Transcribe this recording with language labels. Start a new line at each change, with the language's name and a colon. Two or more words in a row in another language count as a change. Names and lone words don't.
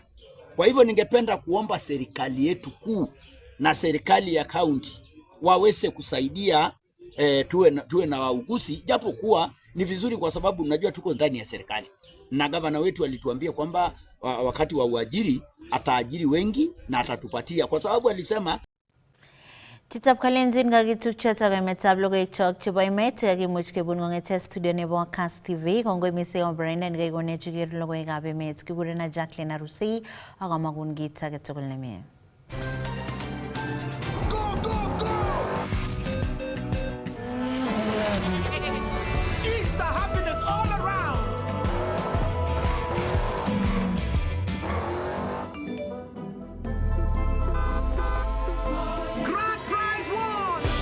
Swahili: Kwa hivyo ningependa kuomba serikali yetu kuu na serikali ya county waweze kusaidia tuwe na wauguzi, japo kuwa ni vizuri kwa sababu unajua tuko ndani ya serikali. Na gavana wetu alituambia kwamba wakati wa uajiri ataajiri wengi na atatupatia, kwa sababu alisema
Kalenjin: Chitab kalenjin kakitukchat ak emetab logoiwek chok chebo emet kakimuch kebun kong'ete studio nebo Kass TV. Kongoi mising ang boroindo nekakonech keker logoiwekab emet. Kikurena Jacqueline Arusei ak amakun kit age tugul nemie.
English: Easter happiness all around. Grand prize won.